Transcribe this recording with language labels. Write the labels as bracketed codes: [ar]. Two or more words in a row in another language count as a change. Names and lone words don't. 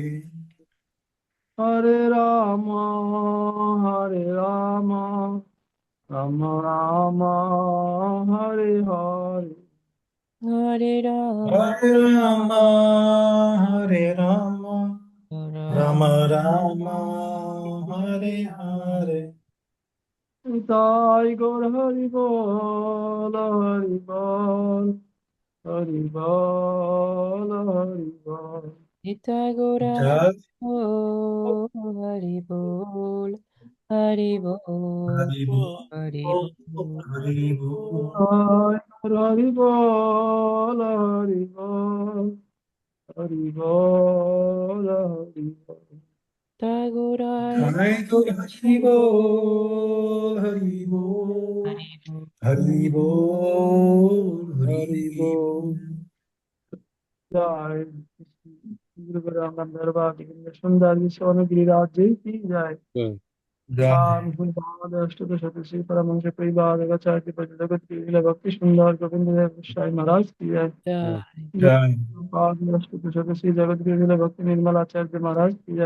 [bn] হরে রাম রাম রাম রাম হরে হরে। Hare Rama Hare Rama Hare Rama Rama Rama Hare Hare. তাই গৌর হরি বল হরি বল হরি বল হরি বল। Nitya Gaura Jai হরি বল হরি বল হরি বল হরি বল হরি বল. তাই গৌর হরি বল হরি বল হরি বল হরি বল। Tagora জয় গৌর হরি বল হরি বল হরি বল হরি বল হরি হরি বল. Bol. [hi] जय गुरु ब्रह्मण दरबार की सुंदर विश्व गिरिराज जी की जय। Jai. राम भागवत अष्टक शतश्री परमहंस परिवार आचार्य जगत की भक्ति सुंदर गोविंद देव गोसाई महाराज की जय। Jai जय Jai भागवत अष्टक शतश्री जगत की भक्ति निर्मल आचार्य महाराज की जय।